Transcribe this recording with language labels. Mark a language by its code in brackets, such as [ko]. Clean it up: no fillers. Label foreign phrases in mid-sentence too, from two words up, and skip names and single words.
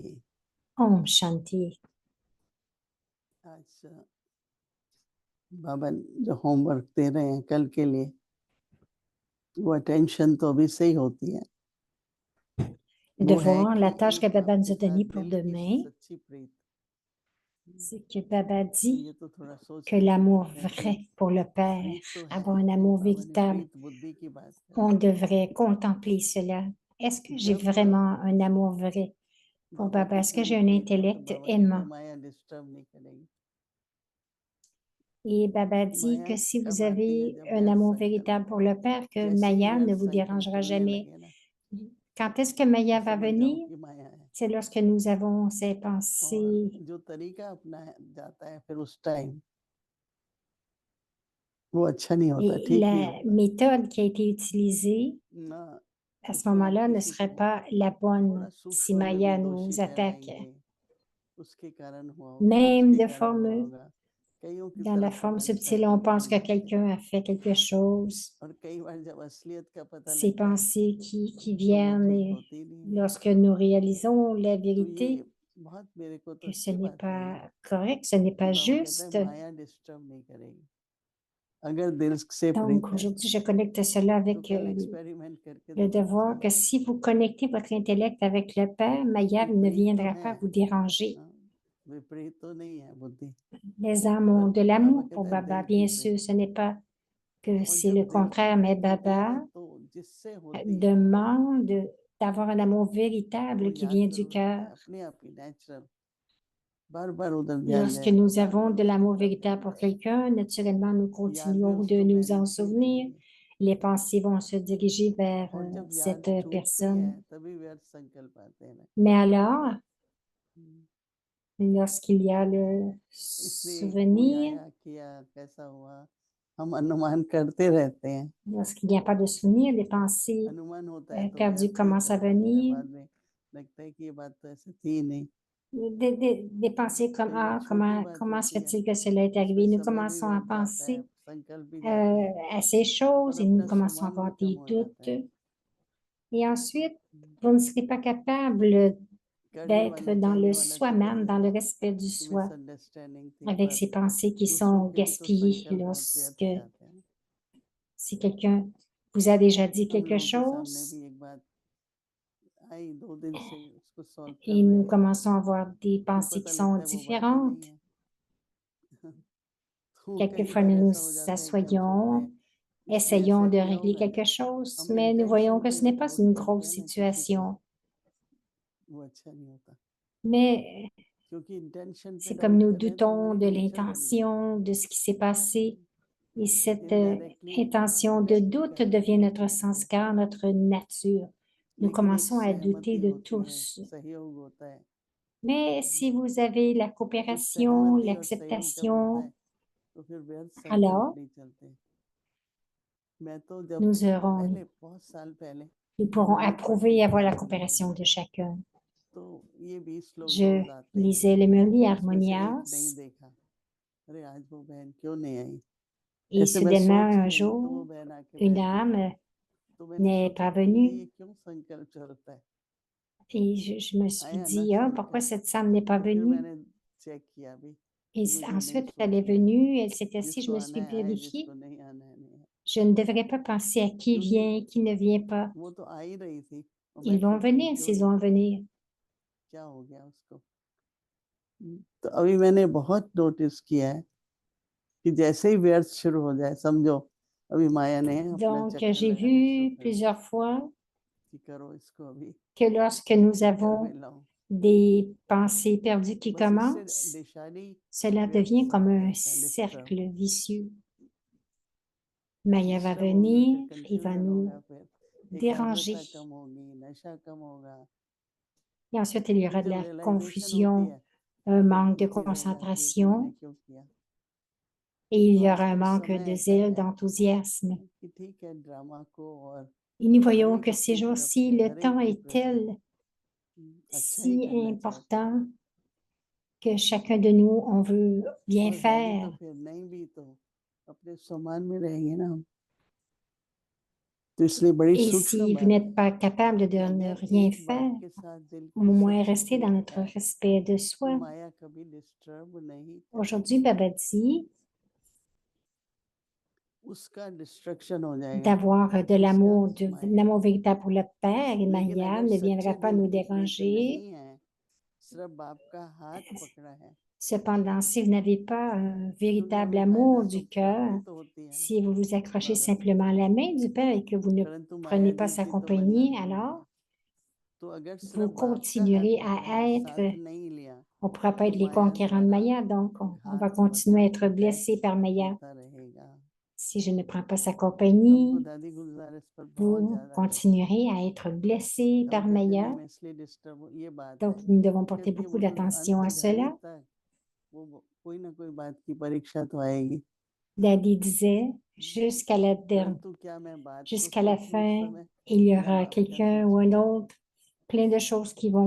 [hi] Om Shanti. आज बाबा जो होमवर्क दे रहे हैं कल के लिए, वो अटेंशन तो अभी से ही होती है। [fr] Le [hi] वो है [fr] devoir, la [hi] कि [fr] tâche que [hi] एक [fr] Baba [hi] बाप [fr] nous [hi] के [fr] a [hi] साथ [fr] donnée pour [hi] दिल की [fr] demain, [hi] सच्ची प्रीत। [fr] c'est que Baba [hi] तो [fr] dit [hi] ये तो थोड़ा सोच [fr] que [hi] के [fr] l'amour [hi] समझना है कि [fr] vrai pour le Père, [hi] प्रीत तो है, [fr] avoir un [hi] लेकिन [fr] amour [hi] बाबा ने [fr] véritable, [hi] प्रीत बुद्धि की बात [fr] on [hi] करी। [fr] devrait contempler cela. Est-ce que j'ai [hi] जब [fr] vraiment un amour vrai pour [hi] बाबा [fr] Baba? [hi] के [fr] Est-ce que [hi] साथ [fr] j'ai un [hi] प्रीत है तो [fr] intellect [hi] बाबा कहते [fr] aimant? [hi] हैं माया डिस्टर्ब नहीं करेगी। [fr] Et Baba dit [hi] माया [fr] que si vous [hi] कब आती है [fr] avez [hi] जब [fr] un [hi] व्यर्थ [fr] amour [hi] संकल्प, [fr] véritable pour le Père, que [hi] जैसे ही [fr] Maya ne [hi] व्यर्थ [fr] vous [hi] संकल्प [fr] dérangera [hi] चलने [fr] jamais. [hi] लगे ना, [fr] Quand est-ce que Maya [hi] तो [fr] va [hi] समझ जाओ [fr] venir? [hi] कि माया है। [fr] C'est lorsque nous avons ces [hi] और [fr] pensées. [hi] जो तरीका अपना जाता है फिर उस टाइम वो अच्छा नहीं होता, [fr] Et [hi] ठीक नहीं [fr] la [hi] होता [fr] méthode qui a été utilisée [hi] ना। [fr] à ce [hi] उसमें हम [fr] moment-là ne [hi] किसी [fr] serait [hi] को [fr] pas la [hi] थोड़ा [fr] bonne si [hi] सूक्ष्म में भी [fr] Maya nous [hi] दोषी [fr] attaque. [hi] ठहराएंगे, उसके कारण हुआ होगा, [fr] Même [hi] उसके [fr] de [hi] कारण हुआ [fr] forme, [hi] होगा। कईयों की [fr] dans la [hi] तरफ [fr] forme [hi] पता नहीं [fr] subtile, on [hi] संकल्प [fr] pense [hi] चलने [fr] que [hi] लगेगा। [fr] quelqu'un a fait quelque chose. [hi] और कई बार जब असलियत का पता [fr] Ces [hi] लगता है [fr] pensées qui [hi] तो वो [fr] viennent [hi] ठीक [fr] et [hi] होती नहीं है। [fr] lorsque nous réalisons la [hi] तो ये [fr] vérité, [hi] बहुत मेरे को तो [fr] que ce [hi] अच्छी [fr] n'est [hi] बात लगी [fr] pas correct, ce n'est [hi] कि [fr] pas [hi] बाबा कहता है [fr] juste. [hi] माया डिस्टर्ब नहीं करेगी अगर दिल से प्रीत [fr] Donc [hi] है। [fr] aujourd'hui, je connecte cela [hi] तो [fr] avec [hi] कल एक्सपेरिमेंट करके [fr] le [hi] देखना [fr] devoir que [hi] चाहिए [fr] si vous connectez votre intellect avec le Père, Maya [hi] कि [fr] ne [hi] प्रीत तो [fr] viendra [hi] है, [fr] pas vous déranger. [hi] हाँ, विपरीत तो नहीं है बुद्धि, [fr] Les âmes ont [hi] पर [fr] de [hi] बाबा [fr] l'amour pour [hi] कहता है [fr] Baba. [hi] दिल की [fr] Bien [hi] प्रीत। [fr] sûr, ce n'est pas que [hi] और [fr] c'est [hi] जब [fr] le [hi] दिल की [fr] contraire, mais [hi] प्रीत होती है ना [fr] Baba [hi] तो जिससे होती है [fr] demande d'avoir un amour [hi] वो [fr] véritable qui [hi] याद [fr] vient du [hi] जरूर [fr] cœur. [hi] आता है अपने आप ही नेचुरल, बार बार उधर ध्यान [fr] Lorsque [hi] जाएगा, [fr] nous [hi] बार [fr] avons [hi] बार [fr] de [hi] उसकी [fr] l'amour [hi] तरफ [fr] véritable [hi] ध्यान [fr] pour [hi] जाएगा, [fr] quelqu'un, naturellement, nous [hi] यादें [fr] continuons de [hi] उसको [fr] nous en [hi] बैलेंसिंग [fr] souvenir. [hi] करेंगी। [fr] Les pensées vont se diriger vers [hi] और जब याद [fr] cette [hi] छूटती है [fr] personne. [hi] तभी व्यर्थ संकल्प आते हैं ना। [fr] Mais alors, हम्म, lorsqu'il y a le [hi] इसलिए कोई [fr] souvenir, [hi] आया किया कैसा हुआ हम अनुमान करते रहते हैं। [fr] Lorsqu'il n'y a pas de souvenir, des pensées [hi] अनुमान होता है तो [fr] perdues [hi] व्यर्थ ही [fr] commencent à [hi] चलता रहता है, [fr] venir. [hi] बाद में लगता है कि ये बात तो ऐसे थी ही नहीं। [fr] Des pensées comme [hi] कई बार [fr] Ah, [hi] छोटी बात [fr] comment se [hi] होती है, [fr] fait-il que cela est [hi] उसमें [fr] arrivé? Nous [hi] समय भी [fr] commençons à [hi] व्यर्थ जाता है, [fr] penser [hi] संकल्प भी जाते हैं [fr] à ces choses [hi] और [fr] et nous [hi] अपना [fr] commençons à [hi] सुमान भी [fr] avoir [hi] कम [fr] des [hi] हो जाता [fr] doutes. [hi] है। [fr] Et ensuite, vous ne serez pas capable [hi] करने [fr] d'être [hi] वाला [fr] dans [hi] कहने [fr] le [hi] वाला तो [fr] soi-même, [hi] पहले [fr] dans le [hi] तो [fr] respect du [hi] उसकी [fr] soi, [hi] मिसअंडरस्टैंडिंग थी, [fr] avec [hi] पर [fr] ces pensées qui [hi] दूसरों [fr] sont [hi] के भी तो [fr] gaspillées [hi] संकल्प बहुत [fr] lorsque, [hi] व्यर्थ जाते हैं। [fr] si quelqu'un vous a déjà dit [hi] हम [fr] quelque [hi] लोगों के सामने [fr] chose [hi] भी एक बात आई, 2 दिन से उसको सॉल्व कर [fr] et [hi] रहे [fr] nous [hi] हैं, [fr] commençons à avoir des [hi] फिर [fr] pensées [hi] पता [fr] qui sont [hi] लगता है वो बात ही नहीं [fr] différentes. [hi] है। तो कई [fr] Quelquefois, [hi] बार [fr] nous nous [hi] ऐसा हो जाता है कि हम सोचते [fr] asseyons, [hi] हैं इसने [fr] essayons [hi] ऐसा [fr] de [hi] किया [fr] régler [hi] होगा ना, [fr] quelque chose, [hi] हम [fr] mais nous voyons [hi] इंटेंशन [fr] que [hi] पे [fr] ce n'est pas [hi] वोट [fr] une [hi] करते [fr] grosse [hi] हैं ना किसी पे, [fr] situation. [hi] वो अच्छा नहीं होता, [fr] Mais [hi] क्योंकि इंटेंशन पे [fr] c'est comme [hi] डाउट [fr] nous [hi] कर रहे हैं तो [fr] doutons [hi] हमारी [fr] de [hi] नेचर बन गई। [fr] l'intention, de ce qui s'est passé. Et cette [hi] इनडायरेक्टली [fr] intention de [hi] डायरेक्टली [fr] doute [hi] करते [fr] devient [hi] हैं, [fr] notre sanskar, notre nature. Nous [hi] लेकिन एक [fr] commençons à douter [hi] सहमति [fr] de [hi] होती है, [fr] tous. [hi] सहयोग होता है, [fr] Mais si vous avez la [hi] तो [fr] coopération, [hi] सहमति और सहयोग जब होता है [fr] l'acceptation, [hi] तो फिर व्यर्थ संकल्प [fr] alors [hi] नहीं चलते। मैं तो जब [fr] nous aurons, [hi] पहले बहुत साल पहले [fr] nous [hi] जब [fr] pourrons [hi] मैंने [fr] approuver [hi] पढ़ती [fr] et [hi] थी [fr] avoir la [hi] हारमोनी [fr] coopération de [hi] वगैरह, [fr] chacun. [hi] तो ये 20 श्लोक [fr] Je [hi] रोज आते हैं, [fr] lisais le Murli [hi] उसमें से एक नहीं [fr] Harmonias [hi] देखा, अरे आज वो बहन क्यों नहीं आई, [fr] et [hi] ऐसे मैं [fr] soudainement [hi] सोच ही [fr] un [hi] रही तो वो [fr] jour, [hi] बहन आके [fr] une [hi] बैठ गई। [fr] âme [hi] तो मैंने [fr] n'est [hi] सोचा [fr] pas [hi] कि [fr] venue [hi] ये क्यों संकल्प चलता है, [fr] et je me suis [hi] आया ना [fr] dit, ah, pourquoi [hi] संकल्प, [fr] cette femme n'est pas [hi] तो फिर [fr] venue? [hi] मैंने चेक किया भी [fr] Et [hi] कि मुझे नहीं [fr] ensuite, elle est [hi] सोचना है, [fr] venue, elle s'est assise, je [hi] जिसको [fr] me [hi] आना [fr] suis [hi] है आए, [fr] vérifiée. [hi] जिसको नहीं आना है नहीं है, [fr] Je ne devrais pas penser à qui [hi] क्योंकि [fr] vient, qui ne vient pas. [hi] वो तो आ ही रही थी और मैं [fr] Ils vont [hi] खुद ही [fr] venir [hi] क्यों [fr] s'ils [hi] नहीं, [fr] vont venir. [hi] क्या हो गया उसको। तो अभी मैंने बहुत नोटिस किया है कि जैसे ही व्यर्थ शुरू हो जाए, समझो अभी माया ने अपना [fr] Donc, [hi] चक्कर [fr] j'ai [hi] लगाना शुरू [fr] vu [hi] कर दिया [fr] plusieurs fois [hi] कि करो इसको अभी [fr] que lorsque nous [hi] चक्कर में [fr] avons [hi] लाओ, [fr] des pensées perdues qui [hi] बस इससे [fr] commencent, [hi] दिशाली [fr] cela [hi] व्यर्थ [fr] devient comme un [hi] रहता है, डिस्टर्ब [fr] cercle vicieux. Maya va [hi] डिस्टर्ब होंगे, फिर [fr] venir, il va [hi] कंफ्यूजन [fr] nous [hi] होगा, फिर [fr] déranger. [hi] एकाग्रता कम होगी, नशा कम होगा, [fr] Et ensuite, il y [hi] फिर [fr] aura de [hi] जब [fr] la [hi] रियलाइजेशन होती [fr] confusion, [hi] है [fr] un [hi] फिर [fr] manque de [hi] दुखी रह जाती है कि मैंने [fr] concentration [hi] क्यों किया। [fr] et il [hi] तो [fr] y aura un [hi] आजकल [fr] manque [hi] समय [fr] de [hi] ऐसा [fr] zèle, [hi] है [fr] d'enthousiasme. [hi] कि ठीक है ड्रामा को और [fr] Et nous [hi] हर [fr] voyons [hi] एक [fr] que ces [hi] अपनी तरफ [fr] jours-ci, [hi] से [fr] le [hi] हर [fr] temps [hi] एक के [fr] est [hi] प्रति [fr] tel, [hi] अच्छा ही [fr] si [hi] करना चाहते हैं, [fr] important que chacun de nous, on veut bien [hi] और नहीं तो [fr] faire. [hi] फिर नहीं भी तो अपने सम्मान में रहेंगे ना हम। तो इसलिए बड़ी [fr] Et [hi] सूक्ष्म [fr] si vous [hi] बात [fr] n'êtes [hi] है [fr] pas capable de [hi] कि [fr] ne [hi] अगर [fr] rien [hi] एक बात [fr] faire, [hi] के साथ दिल [fr] au [hi] की [fr] moins [hi] सच्ची [fr] rester dans [hi] जुड़ [fr] notre [hi] है [fr] respect de [hi] तो [fr] soi. [hi] माया कभी डिस्टर्ब नहीं [fr] Aujourd'hui, [hi] करेगी, [fr] Baba dit [hi] उसका डिस्ट्रक्शन हो जाएगा। [fr] d'avoir de [hi] किसका? [fr] l'amour, de [hi] माया [fr] l'amour [hi] का। [fr] véritable pour le Père et [hi] लेकिन [fr] Maya [hi] अगर [fr] ne [hi] सच्चे [fr] viendra pas [hi] दिल [fr] nous [hi] की प्रीत [fr] déranger. [hi] नहीं है, सिर्फ बाप का हाथ पकड़ा है, [fr] Cependant, si vous n'avez pas un [hi] क्योंकि [fr] véritable [hi] हमें फायदा [fr] amour [hi] तो [fr] du [hi] प्राप्ति [fr] cœur, [hi] तो होती है ना [fr] si vous vous accrochez [hi] बाबा से, [fr] simplement à la main du Père et que vous ne [hi] परंतु [fr] prenez [hi] माया [fr] pas sa [hi] जी की तो बंधन [fr] compagnie, [hi] भी है। [fr] alors [hi] तो अगर [fr] vous [hi] सिर्फ बाप का हाथ [fr] continuerez [hi] पकड़ा [fr] à [hi] है, [fr] être, [hi] साथ नहीं लिया, [fr] on ne pourra pas [hi] तो [fr] être les [hi] माया [fr] conquérants de [hi] द्वारा [fr] Maya, donc on va [hi] घात [fr] continuer à [hi] मतलब [fr] être [hi] अटैक [fr] blessés par Maya. [hi] होता रहेगा। [fr] Si je ne prends pas sa [hi] अब [fr] compagnie, [hi] दादी गुलजार इस पर बहुत [fr] vous [hi] ज्यादा करते हैं, [fr] continuerez à être blessés [hi] तो हम [fr] par [hi] कहते नहीं [fr] Maya. [hi] मैं इसलिए डिस्टर्ब हूँ, ये बात [fr] Donc, [hi] है, [fr] nous devons porter [hi] क्योंकि [fr] beaucoup [hi] वो तो [fr] d'attention [hi] अंत [fr] à [hi] घड़ी [fr] cela. [hi] तक वो कोई ना कोई बात की परीक्षा तो आएगी, [fr] Daddy disait, [hi] परंतु क्या मैं बात को [fr] jusqu'à la [hi] सोचूं उस [fr] fin, [hi] समय [fr] il y [hi] या [fr] aura [hi] बाप का [fr] quelqu'un ou un [hi] सोचूं। [fr] autre, plein de choses qui vont